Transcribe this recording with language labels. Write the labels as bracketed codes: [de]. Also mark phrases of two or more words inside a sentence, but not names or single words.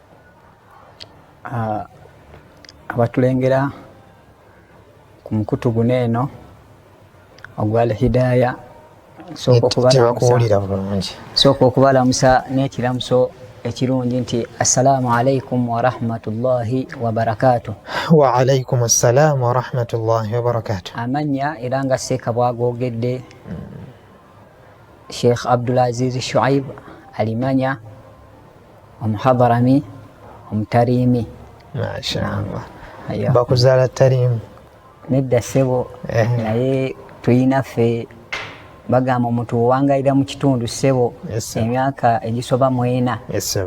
[lg] Abatulengera ku mukutu guno eno ogwa Al-Hidayah, sooka okubalamusa n'ekiramuso ekirungi nti [ar] السلام عليكم ورحمة الله وبركاته. وعليكم السلام ورحمة الله وبركاته. [lg] Amanya era nga Seeka bwagogedde Sheikh Abdul Aziz Shuaib alimanya, Omuhadarami Omutarimi. Mashaallah. Bakuzaala Tarimu? Nedda ssebo, naye tuyinaffe bagamba omuntu owangayira mu kitundu ssebo emyaka egisoba mu 4